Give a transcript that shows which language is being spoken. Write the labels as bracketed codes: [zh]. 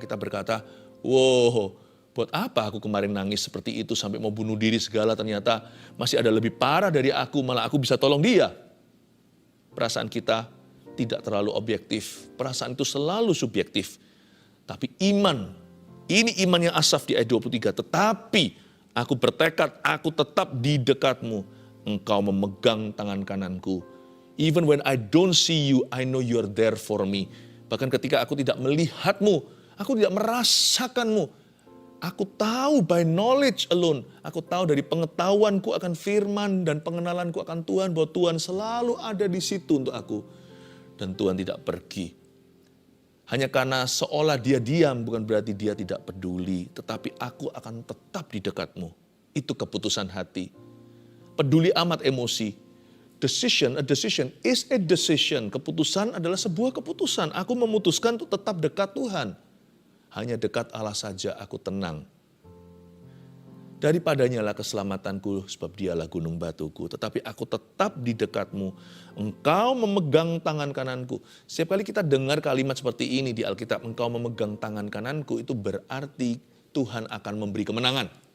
[id] Kita berkata, wow, buat apa aku kemarin nangis seperti itu sampai mau bunuh diri segala, ternyata masih ada lebih parah dari aku, malah aku bisa tolong dia. Perasaan kita tidak terlalu objektif. Perasaan itu selalu subjektif. Tapi iman, ini iman yang Asaf di ayat 23. Tetapi aku bertekad, aku tetap di dekatmu. Engkau memegang tangan kananku. [en] Even when I don't see you, I know you are there for me. [id] Bahkan ketika aku tidak melihatmu, aku tidak merasakanmu. Aku tahu [en] by knowledge alone. [id] Aku tahu dari pengetahuanku akan firman dan pengenalanku akan Tuhan, bahwa Tuhan selalu ada di situ untuk aku. Dan Tuhan tidak pergi. Hanya karena seolah dia diam, bukan berarti dia tidak peduli. Tetapi aku akan tetap di dekatmu. Itu keputusan hati. Peduli amat emosi. [en] A decision is a decision. [id] Keputusan adalah sebuah keputusan. Aku memutuskan untuk tetap dekat Tuhan. Hanya dekat Allah saja aku tenang. Daripadanya lah keselamatanku, sebab dialah gunung batuku. Tetapi aku tetap di dekatmu. Engkau memegang tangan kananku. Setiap kali kita dengar kalimat seperti ini di Alkitab, engkau memegang tangan kananku, itu berarti Tuhan akan memberi kemenangan.